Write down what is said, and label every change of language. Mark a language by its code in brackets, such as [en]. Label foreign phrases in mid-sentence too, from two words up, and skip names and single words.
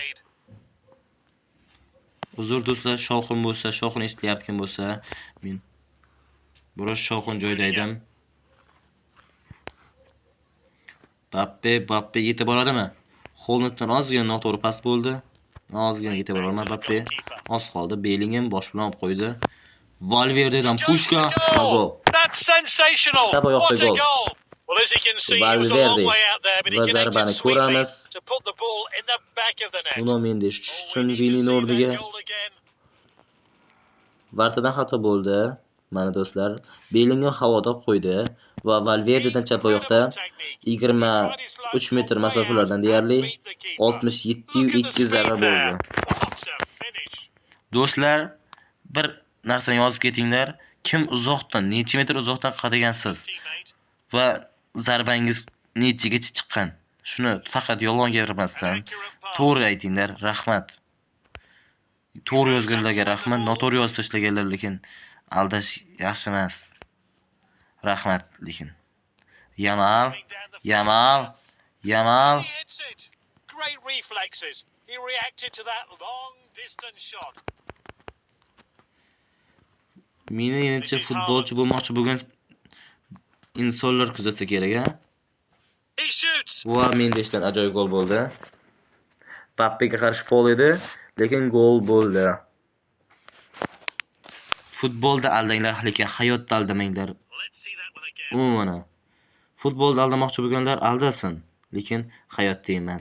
[uz] Uzr do'stlar, shovqin bo'lsa, shovqin eshitilayotgan bo'lsa, men biroz shovqin joyda edim. Mbappe yetib boradimi? Hollanddan ozgina noto'g'ri pas bo'ldi. Ozgina yetib borolmadi Mbappe. Oz qoldi. Bellingham bosh bilan olib qo'ydi. Valverde'dan pushka. Gol. [en] That's sensational. What a goal. Well, as you can see, he was a long way out there, but he connected sweetly to put the ball in the back of the net. [uz] Nuno Mendes tushsin Vini'ning o'rniga. Vartadan xato bo'ldi. Mana do'stlar, Bellingham havoda qo'ydi va Valverde'dan chap oyoqda 23 metr masofalardan deyarli 67.2 zarba bo'ldi. Do'stlar, bir narsani yozib ketinglar. Kim uzoqdan, necha metr uzoqdan qadagansiz va zarbangiz nechigacha chiqqan? Shuni faqat yolg'on gapirmasdan to'g'ri aytinglar. Rahmat. To'g'ri yozganlarga rahmat, noto'g'ri yozib tashlaganlar lekin aldash yaxshi emas. Rahmat lekin. Yamal. [en] Great reflexes. He reacted to that long distance shot. [uz] Meni endi futbolchi bo'lmoqchi bo'lgan insonlar kuzatsa kerak, a? [en] He shoots. [uz] Va Mendesdan ajoyib gol bo'ldi. Mbappega qarshi foul edi, lekin gol bo'ldi. Futbolda aldanglar, lekin hayotda aldamanglar. Umuman. Futbolda aldamoqchi bo'lganlar aldasin, lekin hayotda emas.